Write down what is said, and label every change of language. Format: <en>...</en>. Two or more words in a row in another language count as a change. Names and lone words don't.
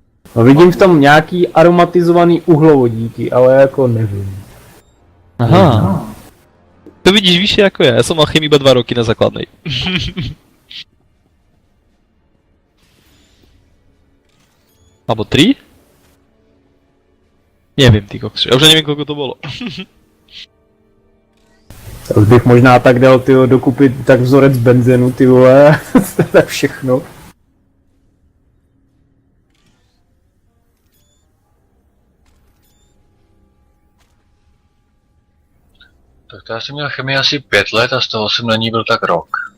<cs>No vidím v tom nějaký aromatizovaný uhlovodíky, ale jako nevím. Aha.</cs> <sk>To vidíš vyššie ako ja som mal chemii iba 2 roky na základnej. Alebo 3? Neviem, ty kokš. Ja už neviem, koľko to bolo.</sk> <cs>Já už bych možná tak dal, tyjo, dokupit tak vzorec benzenu, ty vole, tak všechno. Tak to já jsem měl chemii asi 5 let a z toho jsem na ní byl tak rok.</cs>